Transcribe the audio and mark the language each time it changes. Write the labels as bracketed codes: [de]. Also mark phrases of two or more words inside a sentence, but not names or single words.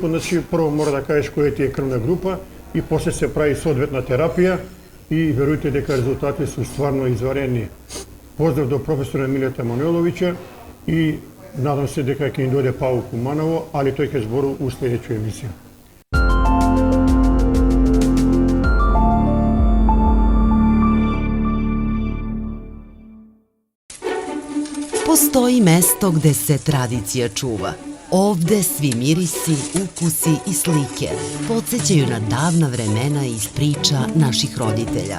[mk] Значи прво мора да кажеш која ти е крвна група и после се прави соодветна терапија и верујте дека резултати се стварно изварени. Поздрав до професора Милета Мануеловиќа и надам се дека ќе ни дојде Павел Куманово, али тој ќе зборува у следеќа емисија. [sr] Postoji mesto gde se tradicija čuva. Ovde svi mirisi, ukusi i slike podsjećaju na davna vremena iz priča naših roditelja.